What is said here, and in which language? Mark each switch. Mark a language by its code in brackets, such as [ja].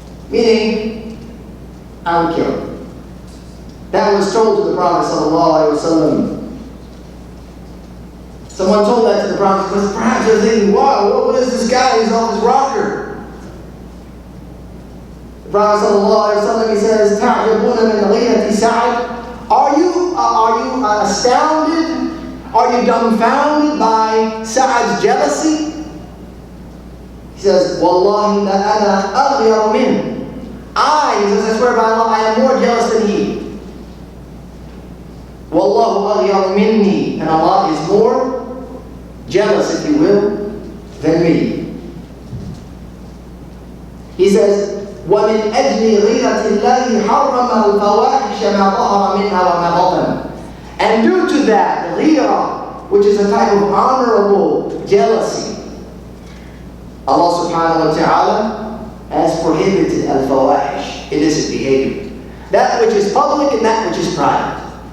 [en] Meaning, I would kill him. That was told to the Prophet ﷺ. Someone told that to the Prophet because perhaps they're thinking, wow, what is this guy who's on his rocker? The Prophet ﷺ, he says, [ar] تعجبون من غيرة سعد. [en] Are you astounded? Are you dumbfounded by Sa'ad's jealousy? He says, [ar] Wallahi la ana aghyaru min. [en] He says, I swear by Allah, I am more jealous than he. [ar] Wallahu aghyaru minni. [en] And Allah is more jealous, if you will, than me. He says, [ar] وَمِنْ أَجْلِ غِيرَةِ اللَّهِ حَرَّمَ الْفَوَاحِشَ مَا ظَهَرَ مِنْهَا وَمَا بَطَنَ. [en] And due to that, ghira, which is a type of honorable jealousy, Allah subhanahu wa ta'ala has prohibited al-fawahish, illicit behavior. That which is public and that which is private.